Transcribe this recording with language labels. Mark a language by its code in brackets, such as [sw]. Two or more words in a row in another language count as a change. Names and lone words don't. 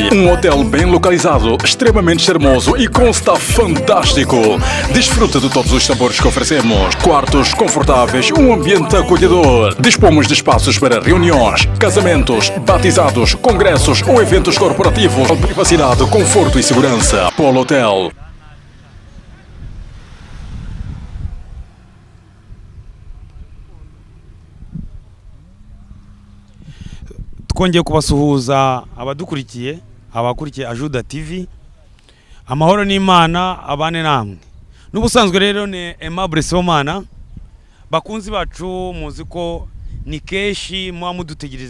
[pt] Um hotel bem localizado, extremamente charmoso e com staff fantástico. Desfruta de todos os sabores que oferecemos. Quartos confortáveis, um ambiente acolhedor. Dispomos de espaços para reuniões, casamentos, batizados, congressos ou eventos corporativos. Privacidade, conforto e segurança. Polo Hotel. [rw] Twongeye kubasuhuza abadukurikiye abakurikiye Ajuda TV amahoro n'Imana abane namwe n'ubusanzwe rero ni Aimable Somana bakunzi bacu muzi ko ni keshi muba mudutegereze